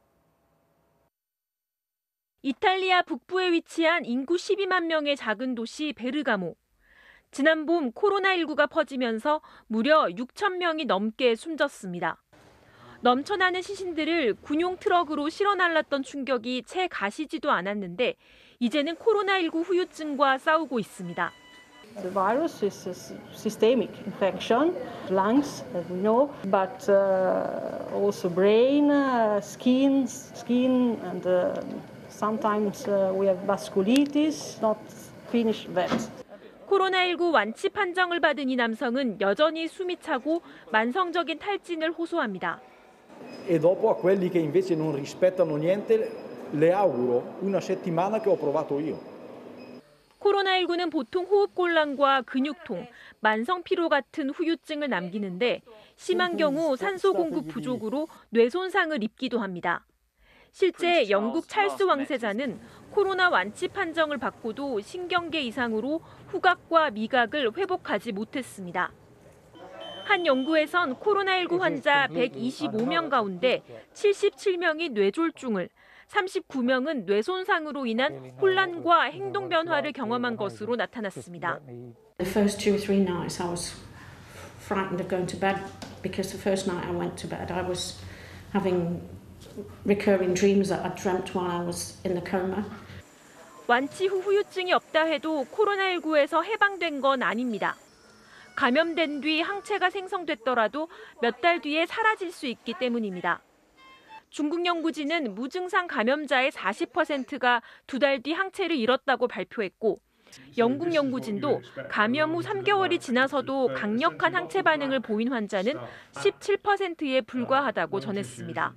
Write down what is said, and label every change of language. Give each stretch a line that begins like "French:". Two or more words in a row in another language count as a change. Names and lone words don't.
Korean: 이탈리아 북부에 위치한 인구 12만 명의 작은 도시 베르가모. 지난 봄 코로나19가 퍼지면서 무려 6천 명이 넘게 숨졌습니다. 넘쳐나는 시신들을 군용 트럭으로 실어 날랐던 충격이 채 가시지도 않았는데 이제는 코로나19 후유증과 싸우고 있습니다.
English: The virus is a systemic infection, lungs, as we know, but also brain, skin, and sometimes we have vasculitis, not finished that.
Korean: 코로나19 완치 판정을 받은 이 남성은 여전히 숨이 차고 만성적인 탈진을 호소합니다.
Italian: E dopo a quelli che invece non rispettano niente le auguro una settimana che ho provato io.
Korean: 코로나19는 보통 호흡곤란과 근육통, 만성 피로 같은 후유증을 남기는데 심한 경우 산소 공급 부족으로 뇌 손상을 입기도 합니다. 실제 영국 찰스 왕세자는 코로나 완치 판정을 받고도 신경계 이상으로 후각과 미각을 회복하지 못했습니다. 한 연구에선 코로나19 환자 125명 가운데 77명이 뇌졸중을, 39명은 뇌손상으로 인한 혼란과 행동 변화를 경험한 것으로 나타났습니다.
English: The first 2 or 3 nights I was frightened of going to bed because the first night I went to bed I was having recurring dreams that I dreamt while I was in the coma.
Korean: 완치 후 후유증이 없다 해도 코로나19에서 해방된 건 아닙니다. 감염된 뒤 항체가 생성됐더라도 몇 달 뒤에 사라질 수 있기 때문입니다. 중국 연구진은 무증상 감염자의 40%가 2달 뒤 항체를 잃었다고 발표했고 영국 연구진도 감염 후 3개월이 지나서도 강력한 항체 반응을 보인 환자는 17%에 불과하다고 전했습니다.